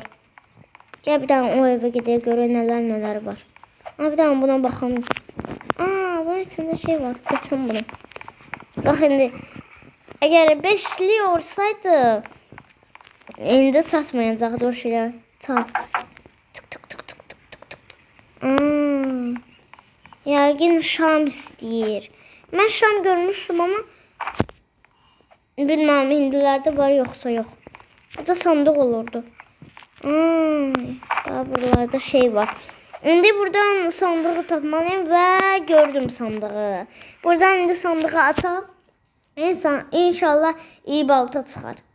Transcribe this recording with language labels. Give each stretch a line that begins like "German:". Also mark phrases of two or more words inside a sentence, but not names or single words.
Turkish: Gel bir tane o eve gidelim göre neler var. Bir tane buna bakalım. Bunun içinde şey var. Götürün bunu. Bak şimdi. Eğer 5'li olsaydı indi satmayacaktı o şeyler. Tamam. Tık.
Azerbaijani: Yəqin şam istəyir.
Turkish: Mən şam görmüştüm ama bilmem hindilerde var yoksa yok. O da sandık olurdu. Daha buralarda şey var. Şimdi buradan sandığı tapmalıyım ve gördüm sandığı. Buradan indi sandığı atalım. İnşallah iyi balta çıxar.